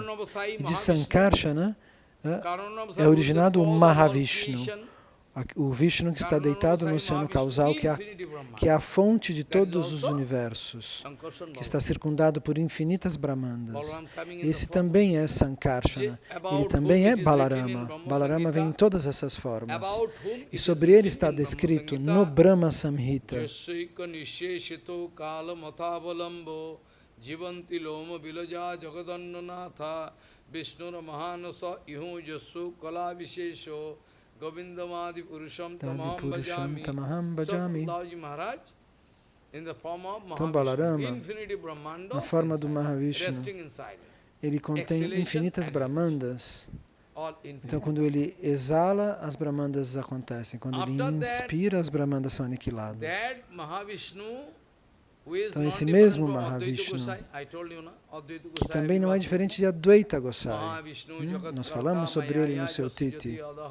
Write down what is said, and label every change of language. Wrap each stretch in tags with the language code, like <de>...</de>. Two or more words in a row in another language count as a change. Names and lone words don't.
<pt>E de Sankarshana é originado o Mahavishnu, O Vishnu que está deitado no oceano causal, que é a fonte de todos os universos, que está circundado por infinitas Brahmandas. Esse também é Sankarshana. Ele também é Balarama. Balarama vem em todas essas formas. E sobre ele está descrito no Brahma Samhita.</pt> <sa>जीवन्ति लोम बिलज जगदन्ननाथ विष्णुर महानस इहु जसु कल विशेषो गोविन्दमादि पुरुषं तमहं भजामि.</sa> <pt>Então Balarama, na forma do Mahavishnu, ele contém infinitas Brahmandas. Então quando ele exala, as Brahmandas acontecem. Quando ele inspira, as Brahmandas são aniquiladas. Então esse mesmo Mahavishnu, que também não é diferente de Advaita Gosai, nós falamos sobre ele no seu Titi.</pt>